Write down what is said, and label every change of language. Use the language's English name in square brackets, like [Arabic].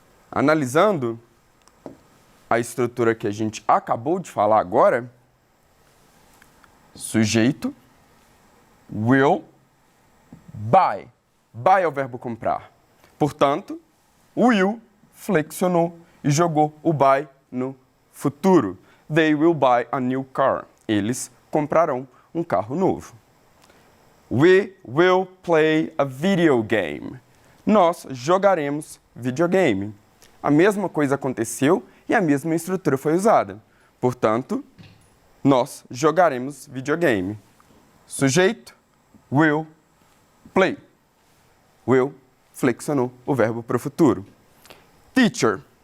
[Portuguese] Analisando a estrutura que a gente acabou de falar agora, sujeito, will, buy. Buy é o verbo comprar. Portanto, o will flexionou e jogou o buy no futuro. [English] They will buy a new car. [Portuguese] Eles comprarão um carro novo. [English] We will play a video game. [Portuguese] Nós jogaremos videogame. A mesma coisa aconteceu e a mesma estrutura foi usada. Portanto, nós jogaremos videogame. Sujeito, will, play. Will flexionou o verbo para o futuro. Teacher.